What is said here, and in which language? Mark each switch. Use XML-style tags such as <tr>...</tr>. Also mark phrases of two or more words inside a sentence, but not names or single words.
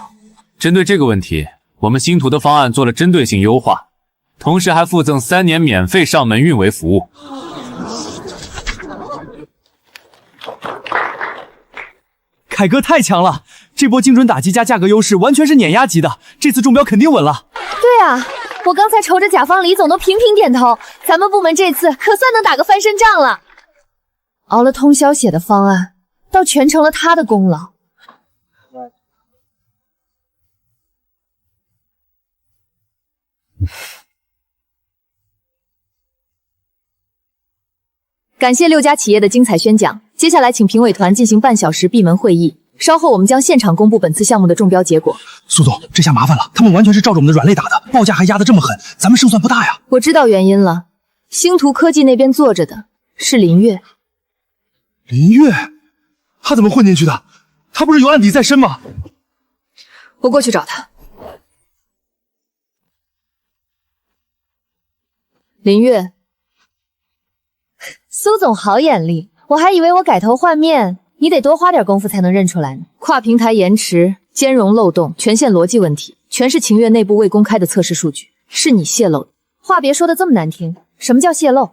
<zh>針對這個問題，我們星圖的方案做了針對性優化，同時還附贈3年免費上門運維服務。凱哥太強了，這波精準打擊加價格優勢完全是碾壓級的，這次中標肯定穩了。对啊，我刚才瞅着甲方李总都频频点头，咱们部门这次可算能打个翻身仗了。熬了通宵写的方案，倒全成了他的功劳。感謝6家企業的精彩宣講，接下來請評委團進行半小時閉門會議，稍後我們將現場公布本次項目的中標結果。蘇總，這下麻煩了，他們完全是照着我們的軟肋打的，報價還壓得這麼狠，咱們勝算不大呀。我知道原因了，星途科技那邊坐着的是林月。林月？他怎麼混進去的？他不是有案底在身嗎？我過去找他。林月。蘇總好眼力，我還以為我改頭換面，你得多花點功夫才能認出來呢。跨平台延遲、兼容漏洞、權限邏輯問題，全是晴月內部未公開的測試數據，是你洩露的。話別說的這麼難聽，什麼叫洩露？</zh>